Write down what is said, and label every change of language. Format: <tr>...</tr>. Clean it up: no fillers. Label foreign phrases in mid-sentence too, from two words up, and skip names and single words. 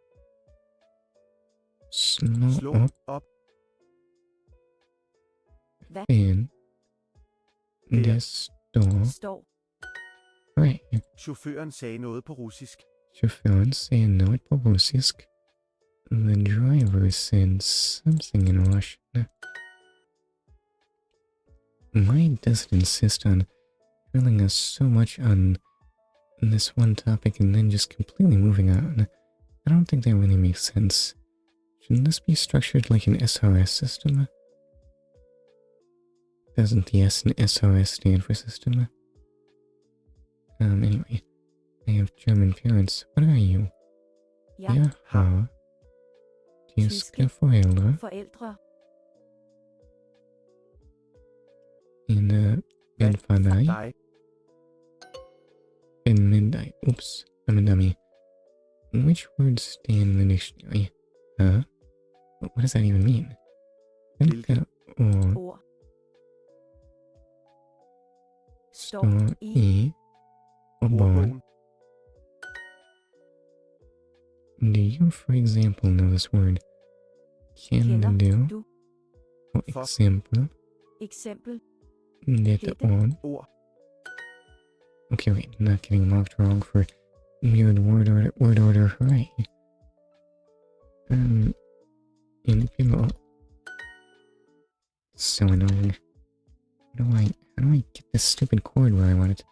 <da>Slå op. Hvad? Fan. Det står.</da> <en>Right.</en> <da>Chaufføren sagde noget på russisk. Chaufføren sagde noget på russisk.</da> <en>The driver said something in Russian. Why does it insist on drilling us so much on this one topic and then just completely moving on? I don't think that really makes sense. Shouldn't this be structured like an SRS system? Doesn't the S in SRS stand for system? Anyway, I have German parents. What are you?</en> <da>Jeg har tyske forældre. En ven for dig. En med dig.</da> <en>Oops, I'm a dummy. Which words stand in the dictionary? What does that even mean?</en> <da>Hvilke ord står i ordbogen?</da> <en>Do you, for example, know this word?</en> <da>Kender du,</da> <en>for example,</en> <da>dette ord?</da> <en>Okay, wait, not getting marked wrong for weird word order, hooray. And people... So annoying. How do I get this stupid chord where I want it?</en>